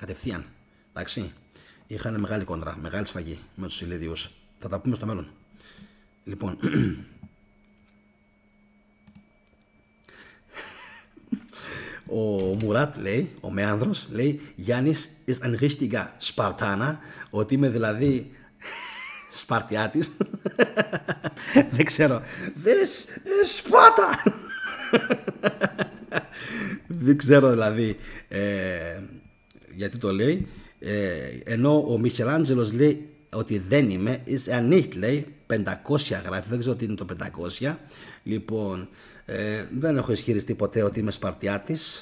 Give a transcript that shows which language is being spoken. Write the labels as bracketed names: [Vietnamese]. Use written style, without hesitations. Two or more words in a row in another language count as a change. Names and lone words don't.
[Greek] Κατευθείαν. Εντάξει. Είχαν μεγάλη κόντρα, μεγάλη σφαγή με τους Ηλίδιους. Θα τα πούμε στο μέλλον. Λοιπόν. Ο Μουράτ λέει, ο Μέανδρος, λέει Γιάννης [German] ist ein richtiger Spartaner, [Greek] ότι είμαι δηλαδή Σπαρτιάτης. Δεν ξέρω. [English] This is Sparta. [Greek] Δεν ξέρω δηλαδή γιατί το λέει. Ενώ ο Μιχελάντζελος λέει ότι δεν είμαι, [German] is er nicht, [Greek] λέει 500 γράφει, δεν ξέρω τι είναι το 500. Λοιπόν, δεν έχω ισχυριστεί ποτέ ότι είμαι Σπαρτιάτης.